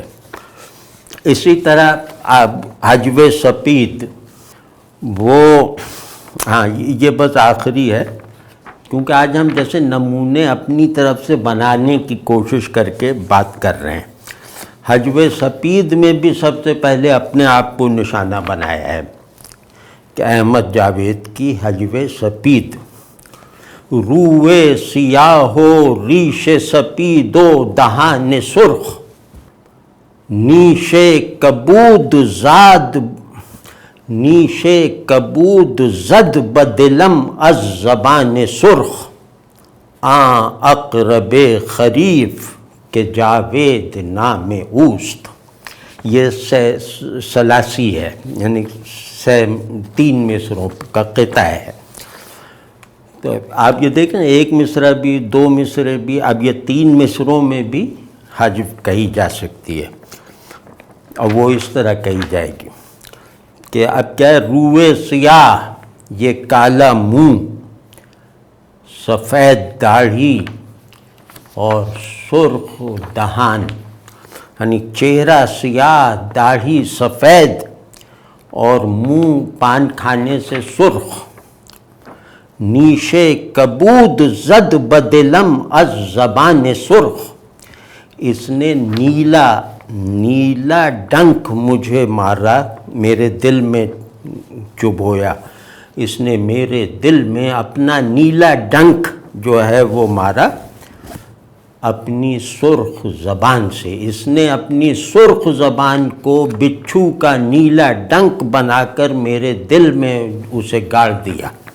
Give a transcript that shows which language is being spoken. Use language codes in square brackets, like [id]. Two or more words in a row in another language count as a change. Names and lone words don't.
[ur] اسی طرح اب حجو سپید، وہ ہاں یہ بس آخری ہے کیونکہ آج ہم جیسے نمونے اپنی طرف سے بنانے کی کوشش کر کے بات کر رہے ہیں۔ حجو سپید میں بھی سب سے پہلے اپنے آپ کو نشانہ بنایا ہے کہ احمد جاوید کی حجو سپید، [fa] روئے سیاہ و ریش سپید و دہان سرخ، نیش کبود زد بدلم از زبان سرخ، آن اقرب خریف کے جاوید نام اوست۔ [ur] یہ ثلاثی ہے، یعنی 3 مصروں کا قطعہ ہے۔ تو آپ یہ دیکھیں ایک مصرع بھی، 2 مصرے بھی، اب یہ 3 مصروں میں بھی حج کہی جا سکتی ہے، اور وہ اس طرح کہی جائے گی کہ اب کیا ہے، [fa] روئے سیاہ [ur] یہ کالا منہ، سفید داڑھی اور سرخ دہان، یعنی چہرہ سیاہ، داڑھی سفید اور منہ پان کھانے سے سرخ، [fa] نیش کبود زد بدلم از زبان سرخ، [ur] اس نے نیلا ڈنک مجھے مارا، میرے دل میں چبھویا، اس نے میرے دل میں اپنا نیلا ڈنک جو ہے وہ مارا، اپنی سرخ زبان سے، اس نے اپنی سرخ زبان کو بچھو کا نیلا ڈنک بنا کر میرے دل میں اسے گاڑ دیا۔